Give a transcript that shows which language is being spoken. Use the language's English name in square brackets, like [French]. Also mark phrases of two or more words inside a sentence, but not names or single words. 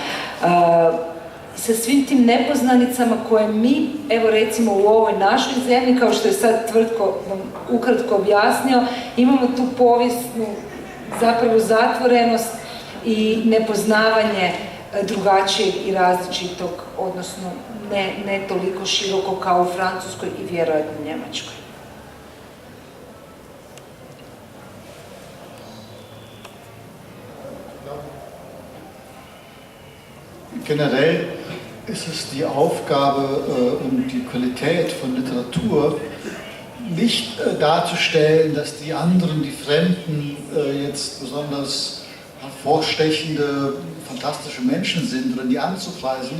[Croatian] sa svim tim nepoznanicama koje mi, evo recimo u ovoj našoj zemlji, kao što je sad Tvrtko ukratko objasnio, imamo tu povijesnu zapravo zatvorenost i nepoznavanje drugačijeg i različitog, odnosno ne toliko široko kao u Francuskoj i vjerojatno u Njemačkoj. [German] Generell ist es die Aufgabe und die Qualität von Literatur, nicht darzustellen, dass die anderen, die Fremden, jetzt besonders hervorstechende, fantastische Menschen sind oder die anzupreisen.